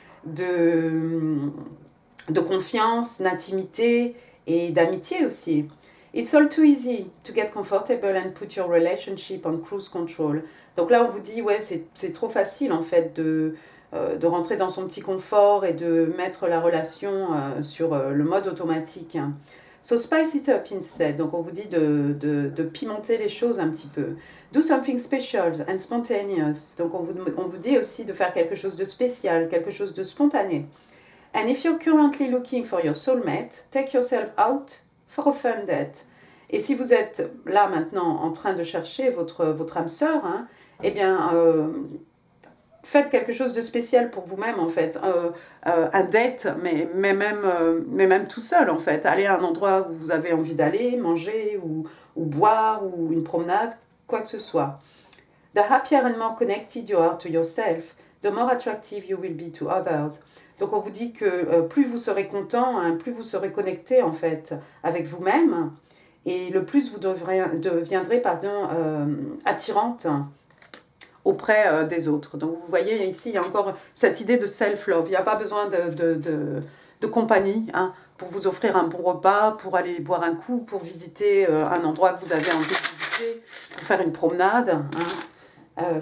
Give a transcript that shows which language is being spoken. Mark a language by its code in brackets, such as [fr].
[fr] De confiance, d'intimité et d'amitié aussi. [en] It's all too easy to get comfortable and put your relationship on cruise control. [fr] Donc là, on vous dit, ouais, c'est trop facile en fait de rentrer dans son petit confort et de mettre la relation sur le mode automatique. [en] So spice it up instead. [fr] Donc on vous dit de pimenter les choses un petit peu. [en] Do something special and spontaneous. [fr] Donc on vous dit aussi de faire quelque chose de spécial, quelque chose de spontané. [en] And if you're currently looking for your soulmate, take yourself out for a fun date. [fr] Et si vous êtes là maintenant en train de chercher votre âme sœur, hein, eh bien, faites quelque chose de spécial pour vous-même en fait. Un date, mais même tout seul en fait. Allez à un endroit où vous avez envie d'aller, manger ou boire ou une promenade, quoi que ce soit. [en] The happier and more connected you are to yourself, the more attractive you will be to others. [fr] Donc on vous dit que plus vous serez content, hein, plus vous serez connecté en fait avec vous-même, et le plus vous deviendrez attirante auprès des autres. Donc vous voyez ici, il y a encore cette idée de self-love. Il n'y a pas besoin de compagnie, hein, pour vous offrir un bon repas, pour aller boire un coup, pour visiter un endroit que vous avez envie de visiter, pour faire une promenade. Hein.